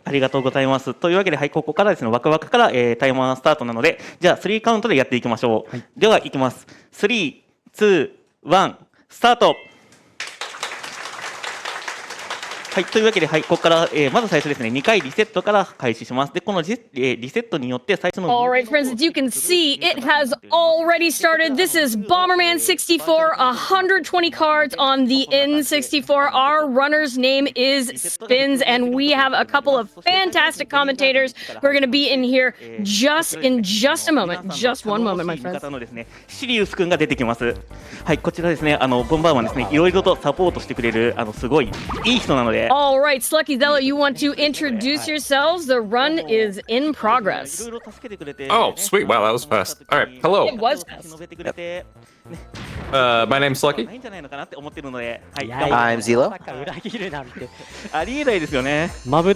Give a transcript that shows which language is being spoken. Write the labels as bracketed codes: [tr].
[ja] ありがとうございます。というわけで、はい、ここからですね、ワクワクから、タイマースタートなので、じゃあ3カウントでやっていきましょう。はい、ではいきます。 3、2、1、スタート。はい、というわけで、はい、ここから、まず最初ですね、2回リセットから開始します。で、このリセットによって最初の。 [en] Alright, friends, as you can see, it has already started. This is Bomberman 64, 120 cards on the N64. Our runner's name is Spins, and we have a couple of fantastic commentators who are going to be in here in just a moment. Just one moment, my friends. [ja] シリウス君が出てきます。はい、こちらですね、ボンバーマンですね、いろいろとサポートしてくれる、すごいいい人なので。 [en] All right, Slucky, ZELLLOOO, you want to introduce yourselves? The run is in progress. Oh, sweet. Wow, that was fast. All right, hello. It was fast. My name's Slucky. I'm ZELLLOOO.